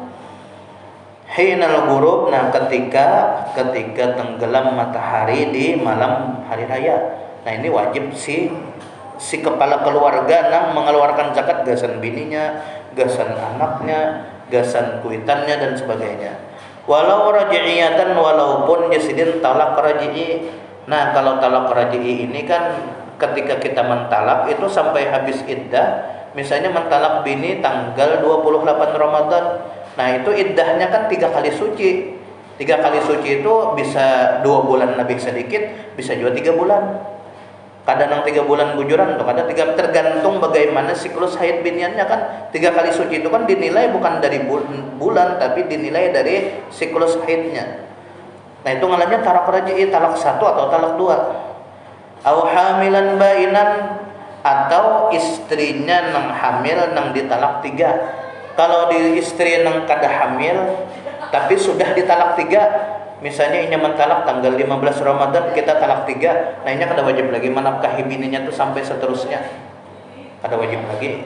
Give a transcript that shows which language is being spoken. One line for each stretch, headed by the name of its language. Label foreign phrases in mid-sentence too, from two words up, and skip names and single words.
Arabic: حين الغروب,
Banjar: nah ketika tenggelam matahari di malam hari raya. Nah ini wajib si kepala keluarga nang mengeluarkan zakat gasan bininya, gasan anaknya, gasan kuitannya dan sebagainya.
Arabic: ولو رجعية,
Banjar: walaupun jasidin talak raji'i. Nah kalau talak raji'i ini kan ketika kita mentalak itu sampai habis iddah. Misalnya mentalak bini tanggal 28 Ramadan. Nah itu iddahnya kan 3 kali suci. 3 kali suci itu bisa 2 bulan lebih sedikit, bisa juga 3 bulan. Kadang 3 bulan bujuran tuh, kadang 3, tergantung bagaimana siklus haid biniannya kan. 3 kali suci itu kan dinilai bukan dari bulan tapi dinilai dari siklus haidnya. Nah itu ngalannya talak raji'i, talak 1 atau talak 2.
Arabic: أو حاملا بائنا,
Banjar: atau istrinya nang hamil nang ditalak 3. Kalau di istri nang kada hamil tapi sudah ditalak 3, misalnya ini mentalak tanggal 15 Ramadan, kita talak 3, nah ini kada wajib lagi menafkahi bininya tuh sampai seterusnya, kada wajib lagi.